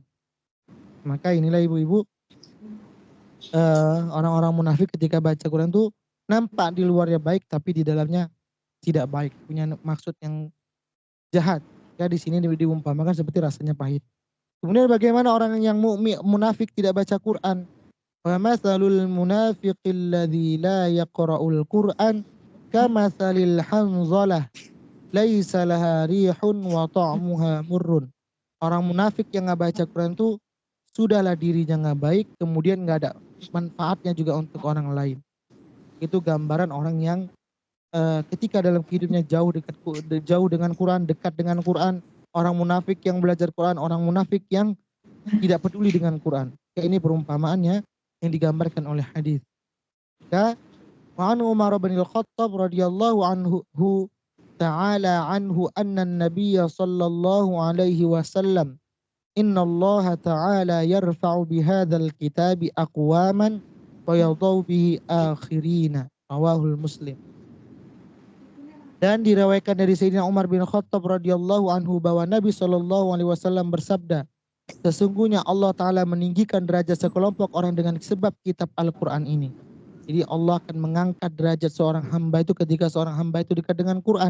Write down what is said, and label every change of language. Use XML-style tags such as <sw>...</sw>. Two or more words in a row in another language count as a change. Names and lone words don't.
<id>Maka inilah ibu-ibu, orang-orang munafik ketika baca Quran itu nampak di luarnya baik tapi di dalamnya tidak baik, punya maksud yang jahat. Ya di sini diumpamakan seperti rasanya pahit. Kemudian bagaimana orang yang munafik tidak baca Quran?</id> <ar>ومثل المنافق الذي لا يقرأ القرآن كمثل الحنظلة ليس لها ريح وطعمها مر.</ar> <id>Orang munafik yang nggak baca Quran itu sudahlah dirinya nggak baik, kemudian nggak ada manfaatnya juga untuk orang lain. Itu gambaran orang yang ketika dalam hidupnya jauh dengan Quran, dekat dengan Quran. Orang munafik yang belajar Quran, orang munafik yang tidak peduli dengan Quran. Ini perumpamaannya yang digambarkan oleh hadis. Ya,</id> <ar>وعن عمر بن الخطاب رضي الله عنه تعالى عنه أن النبي صلى الله عليه وسلم إن الله تعالى يرفع بهذا الكتاب أقواما ويضع به آخرين رواه المسلم.</ar> <id>Dan diriwayatkan dari Sayyidina Umar bin Khattab</id> <ar>رضي الله عنه</ar> <id>bahwa Nabi</id> <ar>صلى الله عليه وسلم</ar> <id>bersabda, sesungguhnya Allah Ta'ala meninggikan derajat sekelompok orang dengan sebab kitab Al-Quran ini. Jadi Allah akan mengangkat derajat seorang hamba itu ketika seorang hamba itu dekat dengan Quran.</id>